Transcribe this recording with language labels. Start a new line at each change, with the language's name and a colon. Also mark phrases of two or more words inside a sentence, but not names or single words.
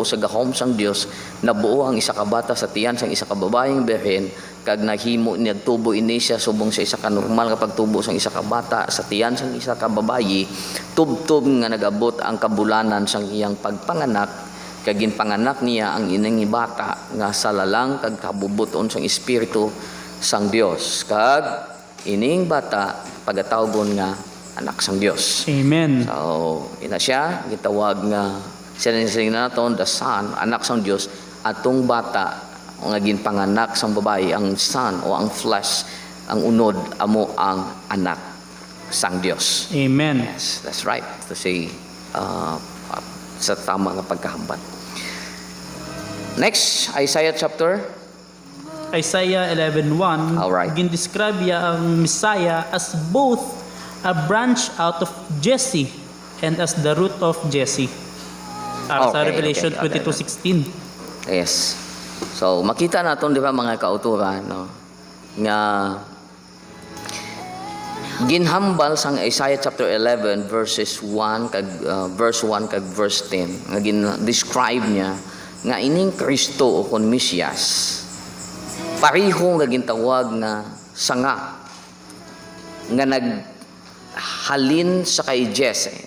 Hiligaynon: sa gahom sang Dios nabuo ang isa ka bata sa tiyan sang isa ka babayeng birhen kag nahimo niya tubo ini siya subong sa isa ka normal nga pagtubo sang isa ka bata sa tiyan sang isa ka babayi tubtob nga nagabot ang kabulanan sang iyang pagpanganak kag ginpanganak niya ang ining bata nga salalang kag kabubuton sang Espiritu sang Dios kag ining bata pagatawgon nga anak sang Dios. Amen. So, ina siya gitawag nga sining na naton
English: the son,
Hiligaynon: anak sang Dios atong bata nga ginpanganak sang babae ang son o ang flesh ang unod amo ang anak sang Dios. Amen.
English: Yes, that's right. To say
Hiligaynon: sa tama nga pagkahambal.
English: Next, Isaiah chapter Isaiah 11:1 Alright.
Hiligaynon: gin-describe ya ang Messiah
English: as both a branch out of Jesse
Hiligaynon: and as the root of Jesse.
English: Sa Okay, Revelation okay. 22:16. Yes.
Hiligaynon: So makita naton di ba mga kauturan no nga ginhambal sang Isaiah chapter 11 verses 1 kag verse 1 kag verse 10 nga gin-describe niya nga ining Kristo o kon Mesias pareho nga gintawag nga sanga nga naghalin sa kay Jesse.